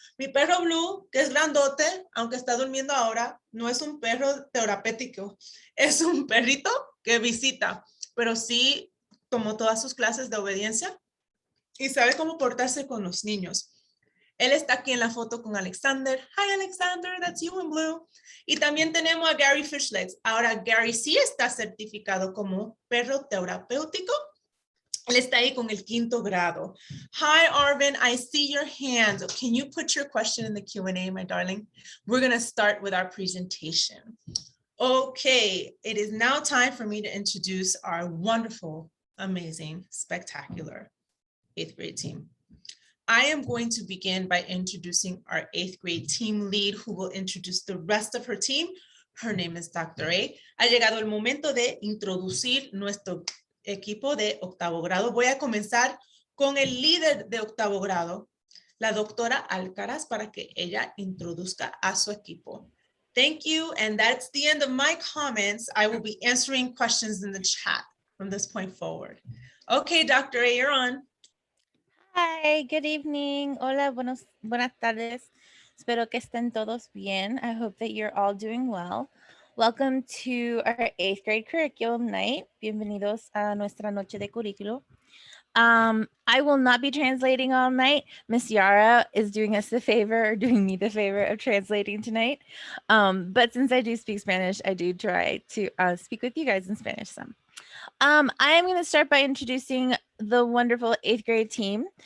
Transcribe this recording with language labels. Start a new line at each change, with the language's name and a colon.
Spanish: Mi perro Blue, que es grandote, aunque está durmiendo ahora, no es un perro terapéutico. Es un perrito que visita, pero sí tomó todas sus clases de obediencia y sabe cómo portarse con los niños. Él está aquí en la foto con Alexander.
English: Hi, Alexander, that's you in blue.
Spanish: Y también tenemos a Gary Fishlegs. Ahora, Gary sí está certificado como perro terapéutico. Él está ahí con el 5º grado.
English: Hi, Arvin, I see your hand. Can you put your question in the Q&A, my darling? We're going to start with our presentation. Okay, it is now time for me to introduce our wonderful, amazing, spectacular 8th grade team. I am going to begin by introducing our 8th grade team lead, who will introduce the rest of her team. Her name is Dr. A.
Spanish: Ha llegado el momento de introducir nuestro equipo de 8º grado. Voy a comenzar con el líder de 8º grado, la doctora Alcaraz, para que ella introduzca a su equipo.
English: Thank you, and that's the end of my comments. I will be answering questions in the chat from this point forward. Okay, Dr. A, you're on. Hi, good evening.
Spanish: Hola, buenas tardes. Espero que estén todos bien.
English: I hope that you're all doing well. Welcome to our 8th grade curriculum night.
Spanish: Bienvenidos a nuestra noche de currículo.
English: I will not be translating all night. Miss Yara is doing us the favor, or doing me the favor of translating tonight. But since I do speak Spanish, I do try to speak with you guys in Spanish some. I am going to start by introducing the wonderful 8th grade team.